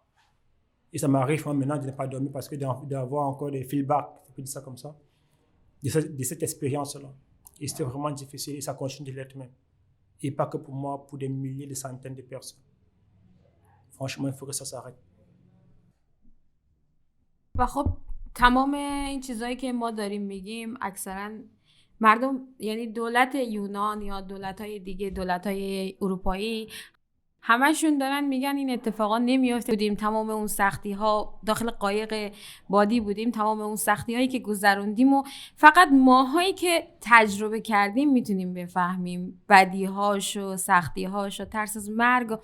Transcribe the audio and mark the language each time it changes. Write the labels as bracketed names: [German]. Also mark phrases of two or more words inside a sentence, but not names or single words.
[French] Et ça m'arrive maintenant de ne pas dormir parce que d'avoir encore des feedbacks, je peux dire ça comme ça, de cette expérience-là. Et c'était vraiment difficile et ça continue de l'être même. Et pas que pour moi, pour des milliers, des centaines de personnes. Franchement, il faut que ça s'arrête. [Persian] و خب تمام این چیزایی که ما داریم میگیم اکثرا مردم، یعنی دولت یونان یا دولت‌های دیگه، دولت‌های اروپایی، همشون دارن میگن این اتفاقا نمیافته. بودیم تمام اون سختی‌ها، داخل قایق بادی بودیم، تمام اون سختی‌هایی که گذروندیم و فقط ماهایی که تجربه کردیم میتونیم بفهمیم بدی‌هاشو، سختی‌هاشو، ترس از مرگ.